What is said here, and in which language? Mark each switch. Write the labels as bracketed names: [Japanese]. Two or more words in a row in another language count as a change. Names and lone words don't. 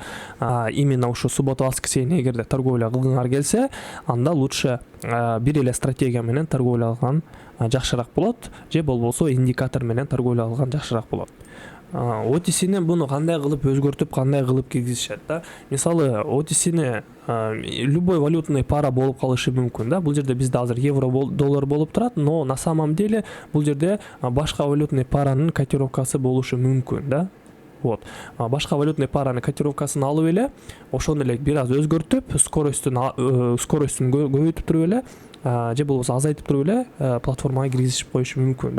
[Kyrgyz] Именно ушу суббота, воскресенье эгерде торговля кылгыңар келсе, анда лучше бир эле стратегия менен торговля кылган жакшыраак болот, же болбосо индикатор менен торговля кылган жакшыраак болот. OTC'ни буну кандай кылып өзгөртүп, кандай кылып киргизишет да. Мисалы, OTC'ни [Russian] любой валютный пара [Kyrgyz] болуп калышы мүмкүн да. Бул жерде бизде азыр евро доллар болуп турат, [Russian] но на самом деле [Kyrgyz] бул жерде башка валютный паранын котировкасы болушу мүмкүн да. Вот. Башка валютный паранын котировкасын алып эле, ошону эле бир аз өзгөртүп, скоростун көбөйтүп туруп эле, же болбосо азайтып туруп эле платформага киргизип коюшу мүмкүн да.